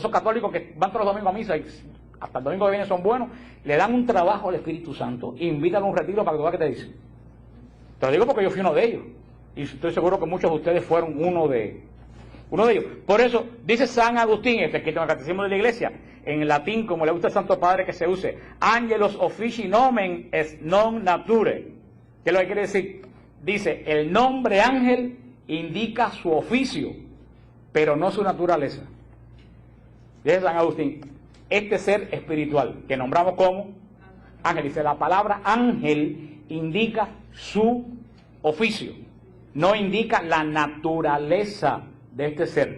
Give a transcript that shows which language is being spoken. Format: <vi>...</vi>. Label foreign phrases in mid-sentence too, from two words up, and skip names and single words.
<es>Esos católicos que van todos los domingos a misa y hasta el domingo que viene son buenos, le dan un trabajo al Espíritu Santo e invitan a un retiro para que tú veas qué te dice. Te lo digo porque yo fui uno de ellos. Y estoy seguro que muchos de ustedes fueron uno de ellos. Por eso dice San Agustín, escrito en el Catecismo de la Iglesia, en latín, como le gusta al Santo Padre que se use:</es> <la>Angelos officii nomen est non nature.</la> <es>¿Qué es lo que quiere decir? Dice, el nombre ángel indica su oficio, pero no su naturaleza. Dice San Agustín, este ser espiritual, que nombramos como ángel, dice, la palabra ángel indica su oficio, no indica la naturaleza de este ser.</es>